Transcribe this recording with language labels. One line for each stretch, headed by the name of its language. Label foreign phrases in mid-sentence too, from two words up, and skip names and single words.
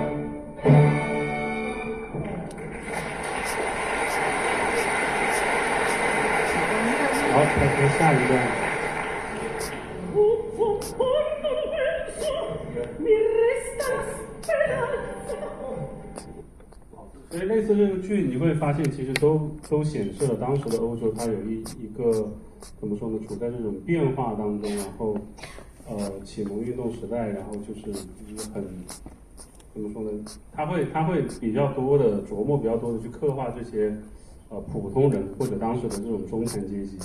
Chinese: 好，开始下一段。
Italian: Mi resta la
Chinese: 所以类似这个剧，你会发现其实都显示了当时的欧洲，它有一个怎么说呢，处在这种变化当中，然后启蒙运动时代，然后就是很怎么说呢，他会比较多的琢磨，比较多的去刻画这些普通人或者当时的这种中产阶级。